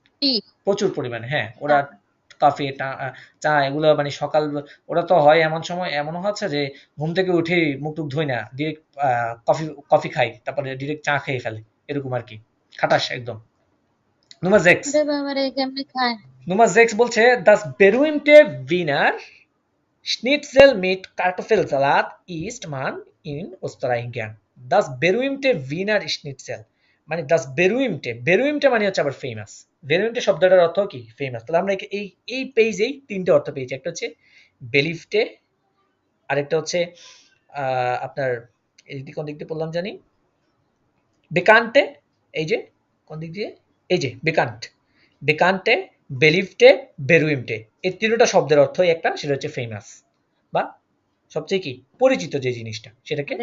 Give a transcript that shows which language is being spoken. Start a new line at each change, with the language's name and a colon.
Bangla: টি। প্রচুর পরিমাণে। হ্যাঁ, ওরা কফি, চা এগুলো মানে সকাল, ওরা তো হয় এমন সময়, এমন হচ্ছে যে ঘুম থেকে উঠে মুখ টুক ধুই না, ডিরেক্ট কফি খাই, তারপরে ডিরেক্ট চা খেয়ে ফেলে, এরকম আর কি, খাটাস একদম।
German: Nummer 6
Bangla: আরে বাবা রে, কেমনে খায়?
German: Nummer 6
Bangla: বলছে,
German: das berühmte Wiener Schnitzel mit Kartoffelsalat isst man in Österreich gern. Das berühmte Wiener Schnitzel, মানে das berühmte
Bangla: মানে হচ্ছে আবার ফেমাস। berühmte শব্দটার অর্থ কি? ফেমাস। তাহলে আমরা এই পেজেই তিনটে অর্থ পেয়েছি। একটা হচ্ছে believed, আরেকটা হচ্ছে আপনার এই কোন দিক দিয়ে বললাম জানি, বেকান্টে, এই যে কোন দিক দিয়ে, এই যে বেকান্টে, বেলিভটে, বেরুইমটে, এই তিনটা শব্দের অর্থই একটা, সেটা হচ্ছে ফেমাস বা সবচেয়ে কি পরিচিত যে জিনিসটা, সেটাকে,